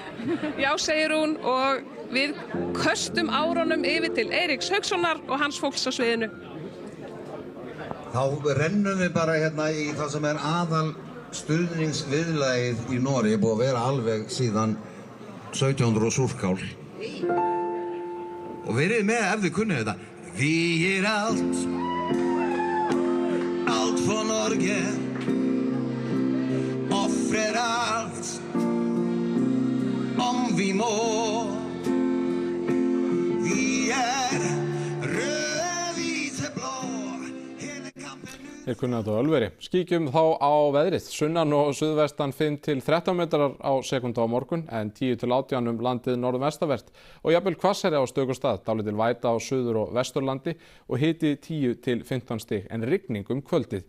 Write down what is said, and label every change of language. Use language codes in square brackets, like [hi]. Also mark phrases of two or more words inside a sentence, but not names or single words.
[is] Já, segir hún og við köstum árunum yfir til Eiríks Haukssonar og hans fólks á sviðinu. Þá rennum við bara hérna í það sem er aðal stuðningsviðlagið í Noregi, búið að vera alveg síðan 1700 og súrkál. Og verið með ef þið kunnið þetta. [no] Vi er allt for Norge, offrer allt, om vi må. Vi er rød, hvite, blå. [is] Þeir kunna þetta á Ölveri. Kíkjum þá á veðrið. Sunnan og suðvestan 5 til 13 metrar á sekúndu á morgun en 10 til 18 landið norðvestanvert og jafnvel hvassari á stöku stað, dálítil væta á suður- og vesturlandi og hiti 10 til 15 stig en rigning kvöldið.